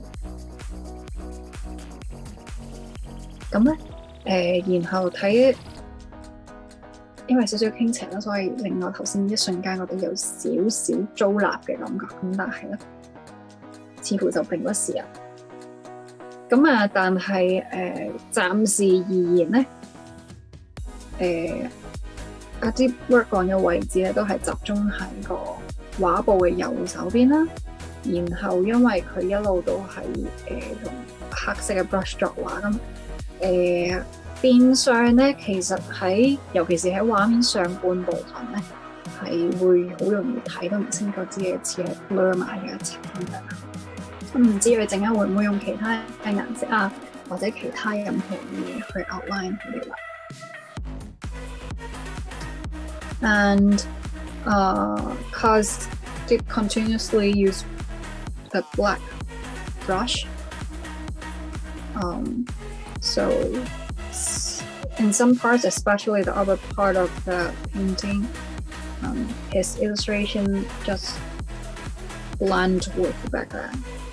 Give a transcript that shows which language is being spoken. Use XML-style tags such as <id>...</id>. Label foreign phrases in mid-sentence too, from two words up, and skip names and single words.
<yue>咁咧，然後睇，因為少少傾斜啦，所以令我頭先一瞬間覺得有少少糟臘嘅感覺。咁但係咧，似乎就並不是啊。咁啊，但係暫時而言咧，阿 Deep</yue> <en>work on</en> <yue>嘅位置咧都係集中喺個畫布嘅右手邊啦。然後因為佢一路都係用黑色嘅 brush 作畫咁。變相咧，其實尤其是喺畫面上半部分咧，係會好容易睇得唔清楚，只係似係 blur 埋嘅一齊咁樣。唔知佢陣間會唔會用其他嘅顏色啊，或者其他任何嘢去 outline 佢哋啦。</yue> <en>And cause Deep continuously use the black brush, so in some parts, especially the upper part of the painting, his illustration just blend with the background.</en>